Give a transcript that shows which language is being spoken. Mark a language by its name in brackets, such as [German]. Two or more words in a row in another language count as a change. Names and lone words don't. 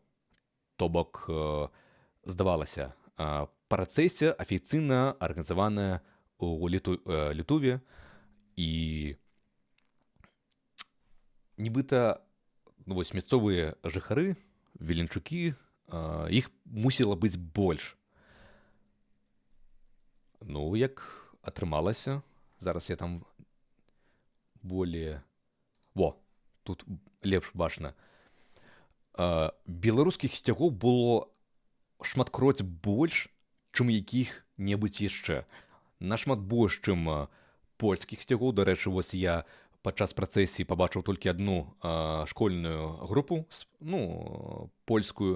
[Belarusian] То бок, здавалася, працэсія афіцыйна арганізаваная у Літуве, і нібыта вось мясцовыя жыхары, віленчукі, іх мусіла быць больш. Ну, як атрымалася, зараз я там более... Во, тут лепш бачна. Беларускіх сцягоў было шматкроць больш, чым якіх-небудзь яшчэ. Нашмат больш, чым польскіх сцягоў. Дарэчы, вось я падчас працэсіі пабачыў толькі адну школьную групу, ну, польскую.